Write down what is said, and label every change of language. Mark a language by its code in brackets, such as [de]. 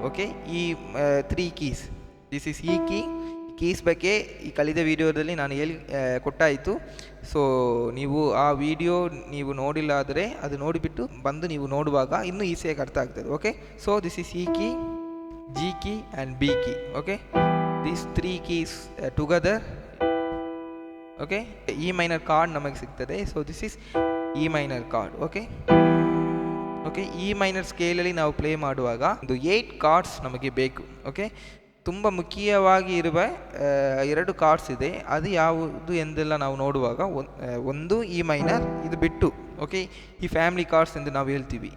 [kn] Okay, ಈ 3 keys, [en] this is E keys [kn] ಬಗ್ಗೆ ಈ ಕಳೆದ ವಿಡಿಯೋದಲ್ಲಿ ನಾನು ಕೊಟ್ಟಾಯಿತು. ಸೊ ನೀವು ಆ ವಿಡಿಯೋ ನೀವು ನೋಡಿಲ್ಲ ಆದರೆ ಅದು ನೋಡಿಬಿಟ್ಟು ಬಂದು ನೀವು ನೋಡುವಾಗ ಇನ್ನೂ ಈಸಿಯಾಗಿ ಅರ್ಥ ಆಗ್ತದೆ. [en] Okay, so this is E key, G key and B key. [kn] Okay, [en] these 3 keys together, [kn] okay, E minor chord ನಮಗೆ ಸಿಗ್ತದೆ. [en] So this is E minor chord. [kn] Okay, okay, E minor ಸ್ಕೇಲಲ್ಲಿ ನಾವು ಪ್ಲೇ ಮಾಡುವಾಗ ಒಂದು 8 ಕಾರ್ಡ್ಸ್ ನಮಗೆ ಬೇಕು. Okay, ತುಂಬ ಮುಖ್ಯವಾಗಿ ಇರುವ 2 ಕಾರ್ಡ್ಸ್ ಇದೆ. ಅದು ಯಾವುದು ಎಂದೆಲ್ಲ ನಾವು ನೋಡುವಾಗ ಒಂದು ಇ ಮೈನರ್, ಇದು ಬಿಟ್ಟು, ಓಕೆ, ಈ ಫ್ಯಾಮಿಲಿ ಕಾರ್ಡ್ಸ್ ಎಂದು ನಾವು ಹೇಳ್ತೀವಿ.